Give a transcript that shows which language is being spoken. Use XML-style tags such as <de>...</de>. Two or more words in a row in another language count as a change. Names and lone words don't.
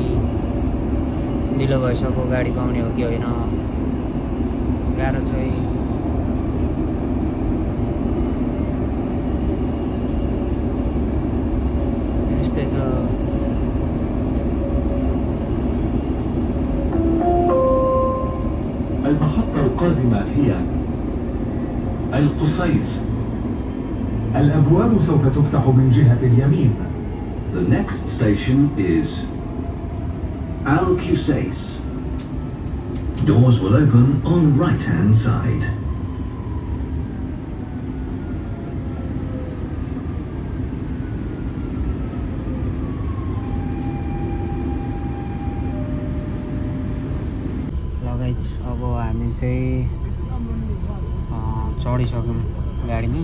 <ne>ढिलो भइसक्यो, गाडी पाउने हो कि होइन गाह्रो छ। यस्तै छ।</ne> <ar>المحطة القادمة هي القصيص. الأبواب سوف تفتح من جهة اليمين.</ar> <en>The next station is Al-Qusais. Doors will open on right-hand side.</en> <ne>लगाइज अब हामी चाहिँ चढिसक्यौँ गाडीमा।</ne>